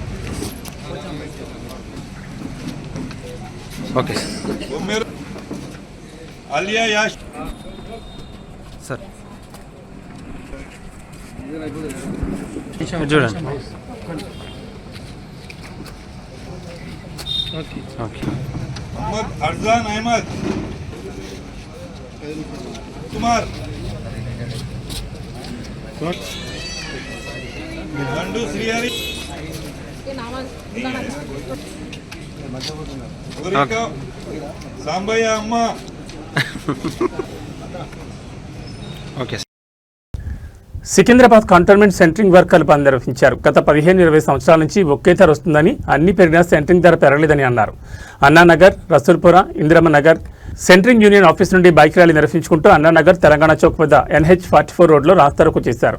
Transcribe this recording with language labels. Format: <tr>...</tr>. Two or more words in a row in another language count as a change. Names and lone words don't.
<te>ఓకే సార్. అలియా యాష్ సార్ చూడండి. ఓకే ఓకే. मोहम्मद अरजान अहमद कुमार गंडू श्रीहरि सांबయ్య అమ్మ. ఓకే. సికింద్రాబాద్ కంటోన్మెంట్ సెంట్రింగ్ వర్కర్లు పని నిర్వహించారు. గత 15-20 సంవత్సరాల నుంచి ఒకే ధర వస్తుందని, అన్ని పెరిగినా సెంట్రింగ్ ధర పెరగలేదని అన్నారు. అన్నానగర్, రసూల్పుర, ఇందిరమ్మ నగర్ సెంట్రింగ్ యూనియన్ ఆఫీస్ నుండి బైక్ ర్యాలీ నిర్వహించుకుంటూ అన్నానగర్, తెలంగాణ చౌక్ వద్ద NH44 రోడ్లో రాస్తారోకో చేశారు.</te>